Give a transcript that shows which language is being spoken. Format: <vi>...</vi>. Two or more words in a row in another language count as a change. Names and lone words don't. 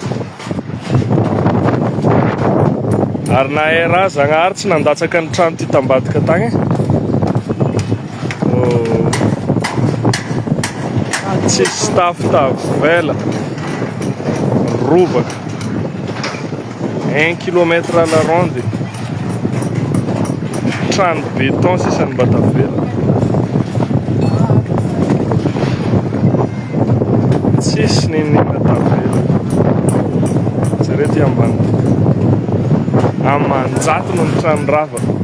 <mg>Ary na raha Zagnahary tsy nandatsaka ny trano ty tambadika tagny. Tsisy tafo tavela.</mg> <fr>Rovaka 1 km à la ronde.</fr> <mg>Trano béton sisany mba tavela. Tsisy ninina tavela. Jereo ty ambany. Amanjato no ny trano rava.</mg>